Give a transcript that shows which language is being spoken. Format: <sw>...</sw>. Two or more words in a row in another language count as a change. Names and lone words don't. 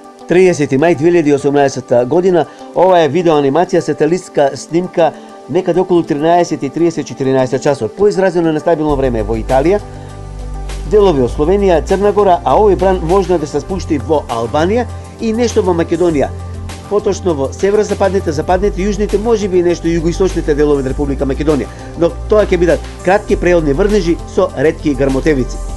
<mk>30. мај 2018 година. Ова је видеоанимација, сателитска снимка некад около 13:30-14 часова. Поизразено на стабилно време во Италија, делови од Словенија, Црна Гора, а овој бран можно да се спушти во Албанија и нешто во Македонија. Поточно во северозападните, западните, јужните, можеби и нешто југоисточните делови на Република Македонија. Но тоа ќе бидат кратки преодни врнежи со ретки грмотевици.</mk>